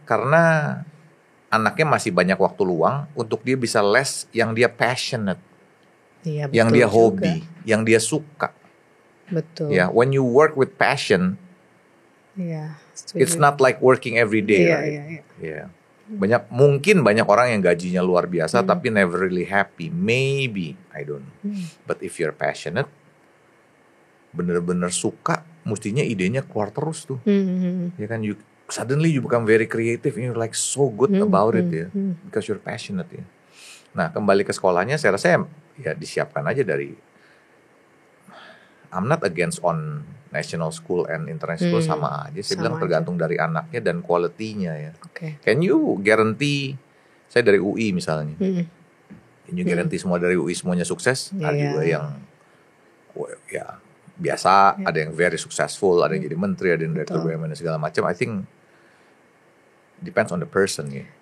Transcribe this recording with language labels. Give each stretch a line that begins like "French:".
Indonesian: Karena anaknya masih banyak waktu luang untuk dia bisa les yang dia passionate, yang dia hobi, yang dia suka. Betul.
English: Ya, when you work with passion, it's not like working every day, right?
Indonesian: Yeah. Mungkin banyak orang yang gajinya luar biasa tapi
English: never really happy. Maybe, I don't know. But if you're passionate,
Indonesian: bener-bener suka, mestinya idenya keluar terus tuh. Ya kan,
English: suddenly you become very creative and you're like so good about it ya, because you're passionate ya.
Indonesian: Nah, kembali ke sekolahnya, saya rasa ya disiapkan aja dari.
English: I'm not against on national school and international school,
Indonesian: sama aja. Saya bilang tergantung dari anaknya dan quality-nya ya.
English: Can you guarantee,
Indonesian: saya dari UI misalnya,
English: can you guarantee
Indonesian: semua dari UI semuanya sukses? Ada juga yang ya biasa, ada yang very successful, ada yang jadi menteri, ada yang direktur BUMN dan segala macam.
English: I think depends on the person ya.